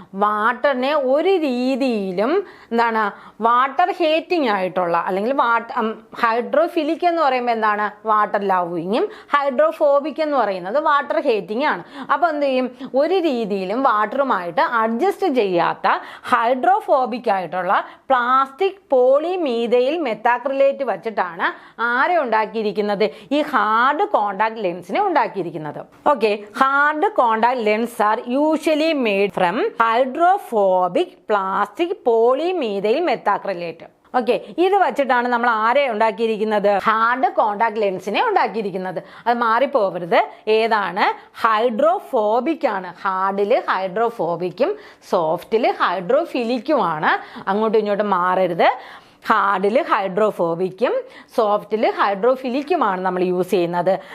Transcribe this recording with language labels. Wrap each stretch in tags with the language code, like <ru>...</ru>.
<ml>വാട്ടറിനെ ഒരു രീതിയിലും എന്താണ് വാട്ടർ ഹേറ്റിംഗ് ആയിട്ടുള്ള, അല്ലെങ്കിൽ ഹൈഡ്രോഫിലിക് എന്ന് പറയുമ്പോൾ എന്താണ് വാട്ടർ ലവിങ്ങും, ഹൈഡ്രോഫോബിക് എന്ന് പറയുന്നത് വാട്ടർ ഹേറ്റിംഗ് ആണ്. അപ്പോൾ എന്ത് ചെയ്യും? ഒരു രീതിയിലും വാട്ടറുമായിട്ട് അഡ്ജസ്റ്റ് ചെയ്യാത്ത ഹൈഡ്രോഫോബിക് ആയിട്ടുള്ള പ്ലാസ്റ്റിക് പോളിമീഥൈൽ മെത്താക്രിലേറ്റ് വെച്ചിട്ടാണ് ആരെ ഉണ്ടാക്കിയിരിക്കുന്നത്? ഈ ഹാർഡ് കോണ്ടാക്ട് ലെൻസിനെ ഉണ്ടാക്കിയിരിക്കുന്നത്.</ml> <en>Okay, hard contact lens are usually made from hydrophobic plastic polymethyl methacrylate.</en> <ml>Okay, ഇത് വെച്ചിട്ടാണ് നമ്മൾ ആരെ ഉണ്ടാക്കിയിരിക്കുന്നത്? ഹാർഡ് കോണ്ടാക്ട് ലെൻസിനെ ഉണ്ടാക്കിയിരിക്കുന്നത്. അത് മാറിപ്പോവരുത്. ഏതാണ്? ഹൈഡ്രോഫോബിക് ആണ്. ഹാർഡിൽ ഹൈഡ്രോഫോബിക്കും സോഫ്റ്റിൽ ഹൈഡ്രോഫിലിക്കുമാണ്. അങ്ങോട്ടും ഇങ്ങോട്ടും മാറരുത്. ഹാർഡിൽ ഹൈഡ്രോഫോബിക്കും സോഫ്റ്റിൽ ഹൈഡ്രോഫിലിക്കുമാണ് നമ്മൾ യൂസ് ചെയ്യുന്നത്.</ml>